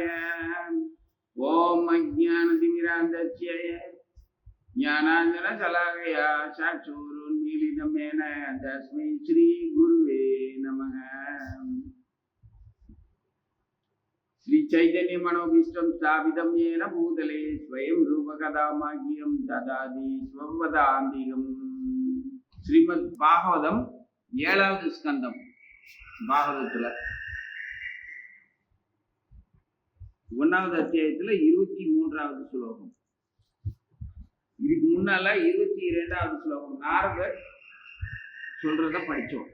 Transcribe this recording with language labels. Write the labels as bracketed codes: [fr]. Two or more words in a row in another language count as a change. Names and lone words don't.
[sa] ओम अज्ञानतिमिरान्धस्य ज्ञानाञ्जनशलाकया चक्षुरुन्मीलितं येन तस्मै श्रीगुरुवे नमः। श्री चैतन्य मनोभीष्टं स्थापितं येन भूतले स्वयं रूपकदा मह्यं ददाति स्वपदान्तिकम्। [ta] श्रीमद् भागवतम 7வது ஸ்கந்தம். பாகவதத்துல 1வது அத்தியாயத்துல 23வது ஸ்லோகம். இதுக்கு முன்னால 22வது ஸ்லோகம் நாரதர் சொல்றத படிச்சோம்.